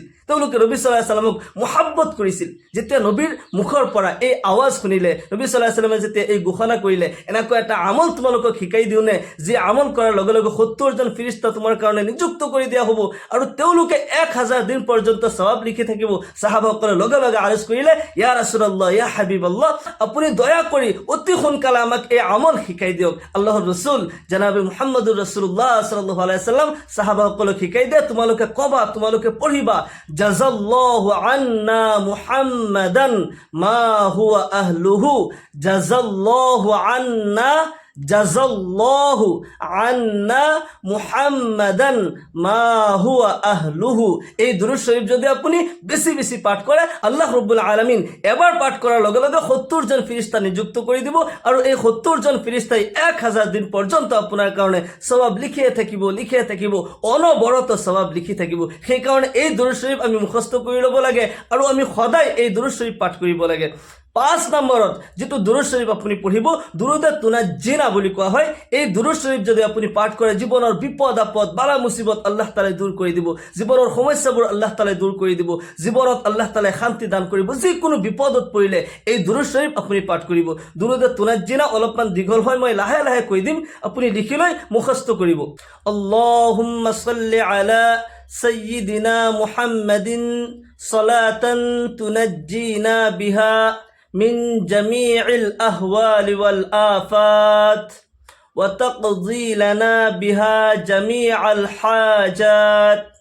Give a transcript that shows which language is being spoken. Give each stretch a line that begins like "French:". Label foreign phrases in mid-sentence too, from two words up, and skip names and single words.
Assamese: তেওঁলোকে নবী
Arabic: صلى الله عليه وسلم
Assamese: মহব্বত কৰিছিল। যেতিয়া নবীৰ মুখৰ পৰা এই আৱাজ শুনিলে, নবী
Arabic: صلى الله عليه وسلم
Assamese: যেতিয়া এই ঘোষণা কৰিলে, এনেকুৱা এটা আমল তোমালোকক শিকাই দিওঁ নে, যে আমল কৰাৰ লগে লগে 70 জন ফেৰেশতা তোমাৰ কাৰণে নিযুক্ত কৰি দিয়া হ'ব, আৰু তেওঁলোকে 1000 দিন পৰ্যন্ত সওয়াব লিখি থাকিব। সাহাবাসকলে লগে লগে আৰজ কৰিলে,
Arabic: يا رسول الله, يا حبيب الله,
Assamese: আপুনি দয়া কৰি অতি সোনকালে আমাক এই আমল শিকাই দিয়ক। আল্লাহৰ ৰাসূল জনাবে মুহাম্মদুৰ ৰাসূলুল্লাহ
Arabic: صلى الله عليه وسلم
Assamese: সাহাবাসকলক শিকাই দিয়ে, তোমালোকে কবা, তোমালোকে পঢ়িবা,
Arabic: جزى الله عنا محمدا ما هو أهله، جزى الله عنا محمدا ما هو أهله.
Bangla: এই দুরূদ শরীফ যদি আপনি বেশি বেশি পাঠ করে,
Arabic: الله رب العالمين
Bangla: এবার পাঠ করার লগে লগে 70 জন ফেরেশতা নিযুক্ত করে দিব, আর এই 70 জন ফেরেশতাই 1000 দিন পর্যন্ত আপনার কারণে সওয়াব লিখিয়ে থাকিব, অনবরত সওয়াব লিখি থাকিব।
Assamese: সেই কারণে এই দুরূদ শরীফ আমি মুখস্থ কৰি ল'ব লাগে, আৰু আমি সদায় এই দুরূদ শরীফ পাঠ কৰিব লাগে। 5 নম্বৰত যেটো দুরূদ শরীফ আপুনি পঢ়িব, দুরুদে তুনাজ্জিনা বুলি কোৱা হয়। এই দুরূদ শরীফ যদি আপুনি পাঠ কৰে, জীৱনৰ বিপদ আপদ বালা মুসিবত আল্লাহ তাআলাই দূৰ কৰি দিব, জীৱনৰ সমস্যাবোৰ আল্লাহ তাআলাই দূৰ কৰি দিব, জীৱনত আল্লাহ তাআলাই শান্তি দান কৰিব। যিকোনো বিপদত পৰিলে এই দুরূদ শরীফ আপুনি পাঠ কৰিব। দুরুদে তুনাজ্জিনা অলপমান দীঘল হয়, মই লাহে লাহে কৈ দিম, আপুনি লিখি লৈ মুখস্থ কৰিব।
Arabic: اللهم صل على سيدنا محمد صلاة تنجينا بها من جميع الأهوال والآفات وتقضي لنا بها جميع الحاجات